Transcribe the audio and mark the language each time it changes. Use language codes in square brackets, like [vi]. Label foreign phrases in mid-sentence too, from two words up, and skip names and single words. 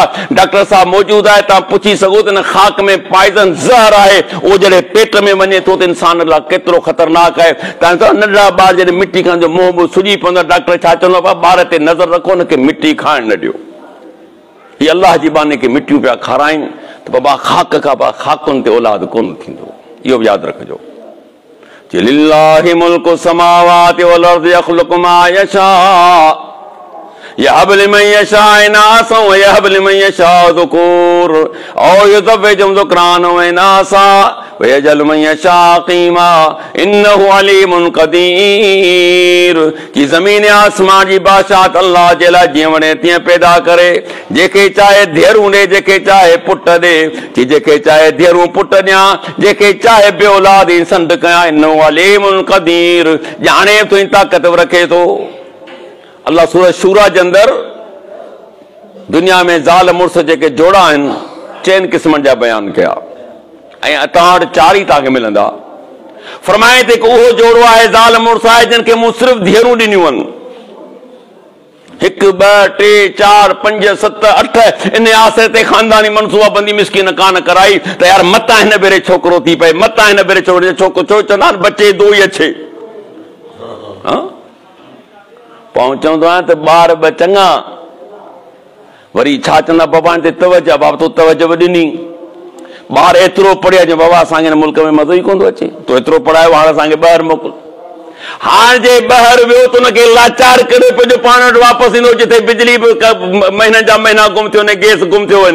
[sd] डॉक्टर साहब मौजूद आहे, तव्हां पुछी सघो त खाक में पॉइज़न ज़हर आहे, उहो जॾहिं पेट में वञे थो त इंसान लाइ केतिरो ख़तरनाक आहे। तव्हां नंढड़ा ॿार जॾहिं मिट्टी खां जो मुंहुं सुॼी पवंदो, डॉक्टर छा चवंदो आहे, ॿार ते नज़र रखो, हुनखे मिट्टी खाइण न ॾियो। हीअ अलाह जी बाने खे मिट्टियूं पिया खाराइनि त बाबा खाक खां खाकुनि ते औलाद कोन थींदो, इहो बि यादि रखिजो। [ar] لله ملك السماوات والأرض يخلق ما يشاء يهب لمن يشاء إناثا ويهب لمن يشاء الذكور أو يزوجهم ذكرانا وإناثا ويجعل من يشاء عقيما إنه عليم قدير. [sd] कि ज़मीन आसमान जी बादशाहत अल्लाह जे लाइ जीअं वणे तीअं पैदा करे, जेके चाहे धीअरूं ॾे, जेके चाहे पुट ॾे, कि जेके चाहे धीअरूं पुट ॾियां, जेके चाहे बे औलाद ई संड कयां। [ar] إنه عليم قدير, [sd] ॼाणे थो, ताक़त रखे थो। अल्लाह सूरत शूरा जे अंदरि दुनिया में ज़ाल मुड़ुस जेके जोड़ा आहिनि चइनि क़िस्मनि जा बयान कया, ऐं तव्हां वटि चारि ई तव्हांखे मिलंदा। फरमाए ते उहो जोड़ो आहे, ज़ाल मुड़ुस आहे, जिन खे मूं सिर्फ़ु धीअरूं ॾिनियूं आहिनि। 1 2 3 4 5 7 8 इन आसे ते ख़ानदानी मनसूबा बंदी मिस्कीन कान कराई त यार मता हिन भेरे छोकिरो थी पए, मता हिन भेरे छोकिरो छो चवंदा आहिनि [hi] बचे दो ही अच्छे। [sd] पहुचंदो आहे त ॿार ॿ चङा, वरी छा चवंदा बाबा ते तवजो, बाबा तूं तवजो ॾिनी। ॿार एतिरो पढ़िया जो बाबा असांखे मुल्क में मज़ो ई कोन थो अचे, तूं एतिरो पढ़ायो, हाणे असांखे ॿाहिरि मोकिल। हाणे जे ॿाहिरि वियो त हुनखे लाचार करे पियो, पाण वटि वापसि ईंदो, जिथे बिजली बि महीननि जा महीना गुम थियो वञे, गैस गुम थियो वञे।